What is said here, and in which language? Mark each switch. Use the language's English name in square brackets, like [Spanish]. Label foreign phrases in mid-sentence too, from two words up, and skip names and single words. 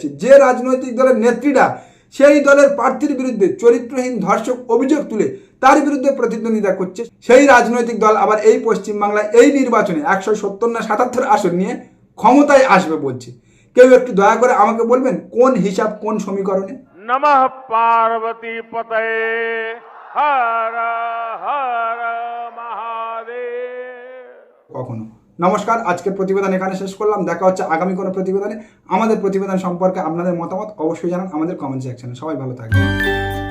[Bangla] যে রাজনৈতিক দলের নেত্রীরা সেই দলের প্রার্থীর বিরুদ্ধে চরিত্রহীন ধর্ষক অভিযোগ তুলে তার বিরুদ্ধে প্রতিদ্বন্দ্বিতা করছে, সেই রাজনৈতিক দল আবার এই পশ্চিমবাংলায় এই নির্বাচনে 170 না 77 আসন নিয়ে ক্ষমতায় আসবে বলছে। কেউ একটু দয়া করে আমাকে বলবেন কোন হিসাব কোন সমীকরণে? [Sanskrit] नमः पार्वती पतये हर हर महादेव। [Bangla] কখনো। নমস্কার, আজকের প্রতিবেদন এখানে শেষ করলাম। দেখা হচ্ছে আগামী কোনো প্রতিবেদনে। আমাদের প্রতিবেদন সম্পর্কে আপনাদের মতামত অবশ্যই জানান আমাদের কমেন্ট সেকশনে। সবাই ভালো থাকবেন।